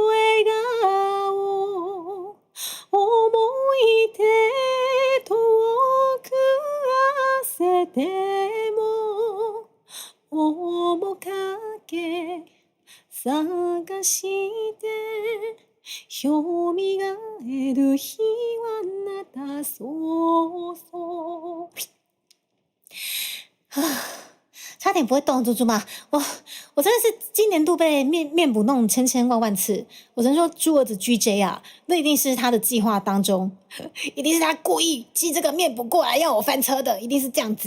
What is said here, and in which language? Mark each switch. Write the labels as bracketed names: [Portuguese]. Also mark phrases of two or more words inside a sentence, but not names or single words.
[Japanese] 笑顔思い出遠く焦っても面影探してよみがえる日はあなたそうそう [Chinese] 差点不会动，猪猪嘛！我真的是今年度被面补弄千千万万次。我只能说，猪儿子 GJ 啊，那一定是他的计划当中，一定是他故意寄这个面补过来要我翻车的，一定是这样子。